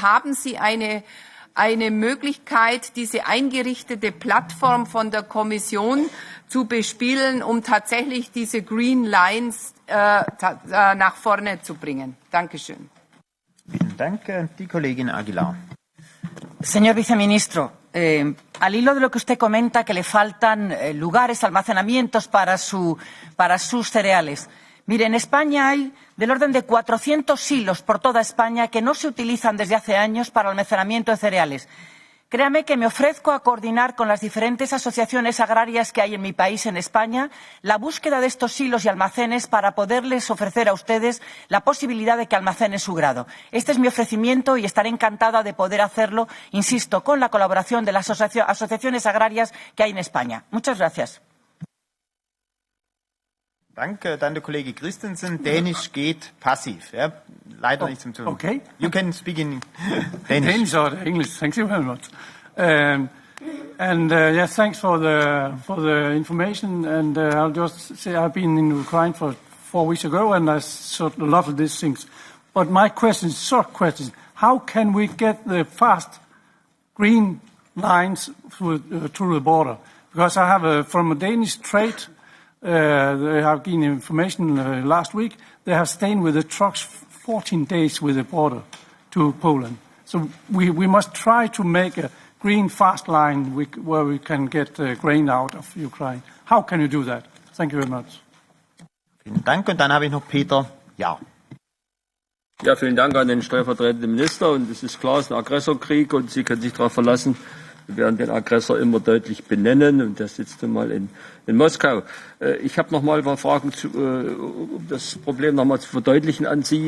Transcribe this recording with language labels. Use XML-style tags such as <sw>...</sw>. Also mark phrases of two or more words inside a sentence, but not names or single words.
<de>Haben Sie eine Möglichkeit, diese eingerichtete Plattform von der Kommission zu bespielen, um tatsächlich diese</de> <en>Green Lines</en> <de>nach vorne zu bringen? Dankeschön. Vielen Dank, die Kollegin Aguilar.</de> <es>Señor viceministro, al hilo de lo que usted comenta, que le faltan lugares, almacenamientos para sus cereales. Mire, en España hay del orden de 400 silos por toda España que no se utilizan desde hace años para almacenamiento de cereales. Créame que me ofrezco a coordinar con las diferentes asociaciones agrarias que hay en mi país, en España, la búsqueda de estos silos y almacenes para poderles ofrecer a ustedes la posibilidad de que almacenen su grado. Este es mi ofrecimiento y estaré encantada de poder hacerlo, insisto, con la colaboración de las asociaciones agrarias que hay en España. Muchas gracias.</es> <de>Danke, dann der Kollege Christensen. Dänisch geht passiv. Ja, leider nicht zum Tun. Okay.</de> <en>You can speak in Danish. Danish or English. Thank you very much. Yes, thanks for the information. And I'll just say I've been in Ukraine for 4 weeks ago, and I saw a lot of these things. But my question, short question: how can we get the fast green lines through the border? Because I have from a Danish trade. They have given information last week. They have stayed with the trucks 14 days with the border to Poland. So we must try to make a green fast line where we can get grain out of Ukraine. How can you do that? Thank you very much.</en> <de>Vielen Dank. Und dann habe ich noch Peter. Ja. Ja, vielen Dank an den stellvertretenden Minister. Und es ist klar, es ist ein Aggressorkrieg und Sie können sich darauf verlassen, wir werden den Aggressor immer deutlich benennen und der sitzt nun mal in Moskau. Ich habe noch mal ein paar Fragen, um das Problem noch mal zu verdeutlichen an Sie.</de>